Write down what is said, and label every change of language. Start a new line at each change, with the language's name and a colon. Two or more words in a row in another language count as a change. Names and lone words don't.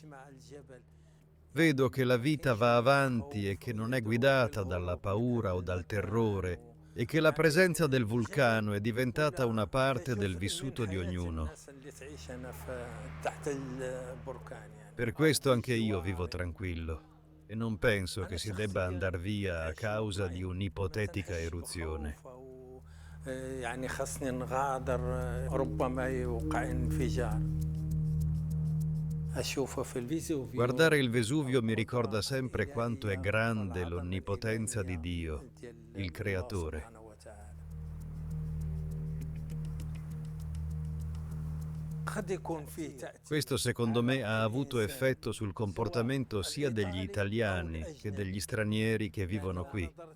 Italian: Vedo che la vita va avanti e che non è guidata dalla paura o dal terrore e che la presenza del vulcano è diventata una parte del vissuto di ognuno. Per questo anche io vivo tranquillo e non penso che si debba andar via a causa di un'ipotetica eruzione.
Arabic: يعني خصني نغادر ربما يوقع انفجار أشوفه في الفيزوفيو.
Italian: Guardare il Vesuvio mi ricorda sempre quanto è grande l'onnipotenza di Dio, il Creatore. Questo secondo me ha avuto effetto sul comportamento sia degli italiani che degli stranieri che vivono qui.